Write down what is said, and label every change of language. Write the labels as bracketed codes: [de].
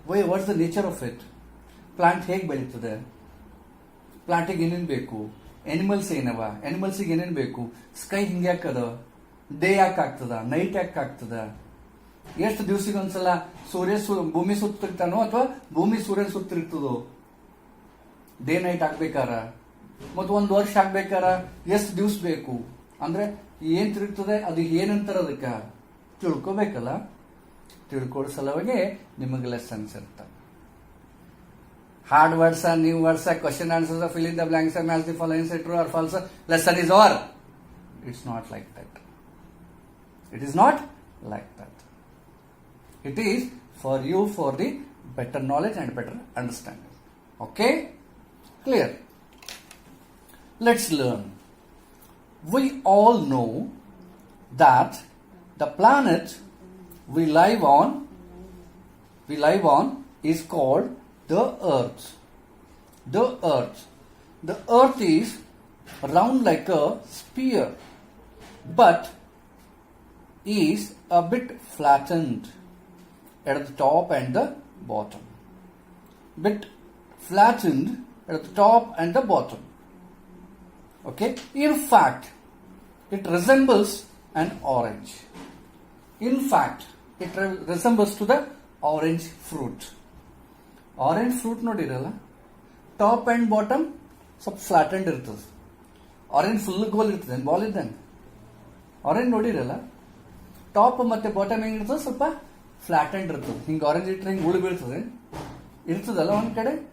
[en] what's the nature of it, [kn] plant ಹೇಗೆ ಬೆಳೀತದೆ, ಪ್ಲಾಂಟಿಗೆ ಏನೇನು ಬೇಕು, ಎನಿಮಲ್ಸ್ ಏನವ, ಎನಿಮಲ್ಸಿಗೆ ಏನೇನು ಬೇಕು, ಸ್ಕೈ ಹಿಂಗೆ ಯಾಕದ, ಡೇ ಯಾಕೆ ಆಗ್ತದ, ನೈಟ್ ಯಾಕೆ ಆಗ್ತದ, ಎಷ್ಟು ದಿವಸಕ್ಕೆ ಒಂದ್ಸಲ ಭೂಮಿ ಸುತ್ತಿರ್ತಾನೋ ಅಥವಾ ಭೂಮಿ ಸೂರ್ಯನ ಸುತ್ತಿರ್ತದೋ, ಡೇ ನೈಟ್ ಆಗ್ಬೇಕಾರ, ಮತ್ತು 1 ವರ್ಷ ಆಗ್ಬೇಕಾರ ಎಷ್ಟು ದಿವ್ಸ ಬೇಕು, ಅಂದ್ರೆ ಏನ್ ತಿರುಗ್ತದೆ, ಅದು ಏನಂತಾರ, ಅದಕ್ಕೆ ತಿಳ್ಕೋಬೇಕಲ್ಲ. ತಿಳ್ಕೊಳ್ಳೋ ಸಲುವಾಗಿ ನಿಮಗೆ ಲೆಸನ್ಸ್ ಇರ್ತವೆ. [en] Hard words, new words, question answers, fill in the blanks, match the following, true or false, lesson is over. It's not like that. It is not like that. It is for you for the better knowledge and better understanding. Okay? Clear? Let's learn. We all know that the planet we live on is called the Earth. The Earth. The Earth is round like a sphere, but is a bit flattened at the top and the bottom. Bit flattened at the top and the bottom. Okay? In fact, it resembles an orange. In fact, it resembles to the orange fruit. [kn] Orange fruit ನೋಡಿರಲ್ಲ, top and bottom ಸ್ವಲ್ಪ ಫ್ಲಾಟೆಂಡ್ ಇರ್ತದೆ. Orange full ಗೋಲ್ ಇರ್ತದೆ, ball ಇದ್ದಂಗೆ. Orange ನೋಡಿರಲ್ಲ, top ಮತ್ತೆ bottom ಹೆಂಗಿರ್ತದೆ, ಸ್ವಲ್ಪ ಫ್ಲಾಟೆಂಡ್ ಇರ್ತದೆ. ಹಿಂಗೆ orange ಇಟ್ಟರೆ ಹಿಂಗೆ ಉಳಿ ಬೀಳ್ತದೆ, ಇರ್ತದಲ್ಲ ಒಂದ್ ಕಡೆ.